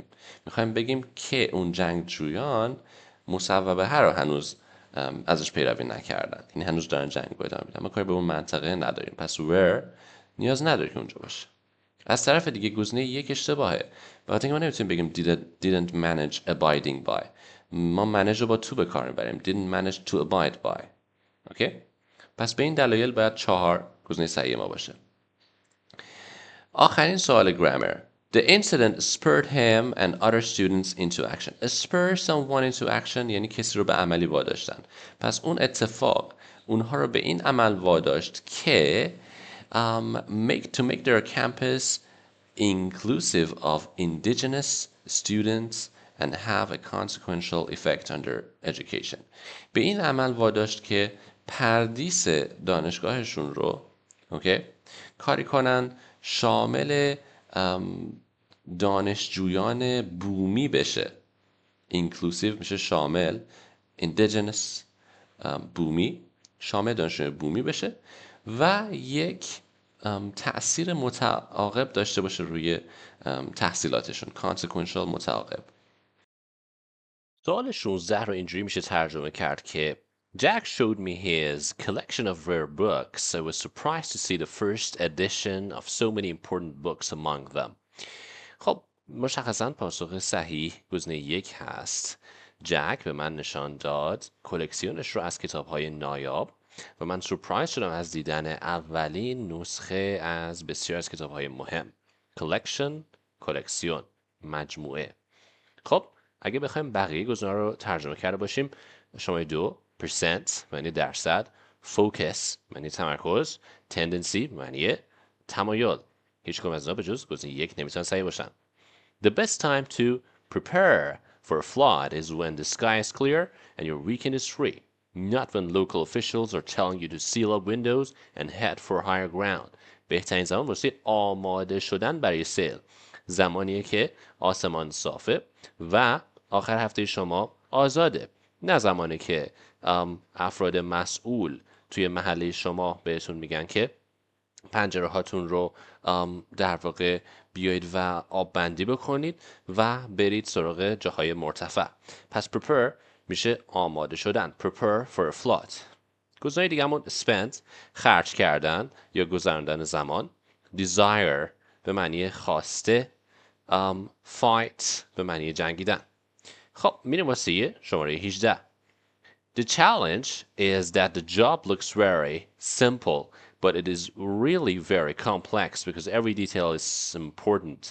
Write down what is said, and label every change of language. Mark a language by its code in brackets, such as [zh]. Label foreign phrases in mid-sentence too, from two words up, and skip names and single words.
[fa] میخوایم بگیم که اون جنگجویان مصوبه رو هنوز ازش پیروی نکردن، یعنی هنوز دارن جنگ رو ادامه میدن. ما کاری به اون منطقه نداریم، پس where نیاز نداره که اونجا باشه. از طرف دیگه گزینه 1 اشتباهه، بخاطر اینکه ما نمیتونیم بگیم [en] didn't manage abiding by. [fa] ما manage رو با to به کار میبریم، [en] didn't manage to abide by. [fa] اوکی؟ پس به این دلایل باید 4 گزینه صحیح ما باشه. آخرین سوال گرامر. [en] The incident spurred him and other students into action. Spur someone into action [fa] یعنی کسی رو به عملی واداشتن. پس اون اتفاق اونها رو به این عمل واداشت که [en] to make their campus inclusive of indigenous students and have a consequential effect on their education. [fa] به این عمل واداشت که پردیس دانشگاهشون رو کاری کنن شامل دانشجویان بومی بشه. inclusive میشه شامل، indigenous بومی، شامل دانشجویان بومی بشه و یک تأثیر متعاقب داشته باشه روی تحصیلاتشون، consequential متعاقب. سوال 16 رو اینجوری میشه ترجمه کرد که [en] Jack showed me his collection of rare books. I was surprised to see the first edition of so many important books among them. [fa] خب مشخصاً پاسخ صحیح گزینه 1 هست. جک به من نشان داد کلکسیونش رو از کتاب‌های نایاب و من سورپرایز شدم از دیدن اولین نسخه از بسیار از کتاب‌های مهم. کلکشن، کلکسیون، مجموعه. خب اگه بخوایم بقیه گزینه‌ها رو ترجمه کرده باشیم، شماره 2 percent معنی درصد، focus معنی تمرکز، tendency معنی تمایل. هیچ کدوم از اینا به جز گزینه 1 نمیتونن صحیح باشن. [en] The best time to prepare for a flood is when the sky is clear and your weekend is free, not when local officials are telling you to seal up windows and head for higher ground. [fa] بهترین زمان واسه آماده شدن برای سیل زمانیه که آسمان صافه و آخر هفته شما آزاده، نه زمانی که افراد مسئول توی محله شما بهتون میگن که پنجره هاتون رو در واقع بیایید و آب بندی بکنید و برید سراغ جاهای مرتفع. پس prepare میشه آماده شدن. [en] prepare for a flood. [fa] گزینه دیگه‌مون spend خرج کردن یا گذراندن زمان. desire به معنی خواسته. fight به معنی جنگیدن. خب میریم واسه شماره 18. [en] The challenge is that the job looks very simple, but it is really very complex because every detail is important.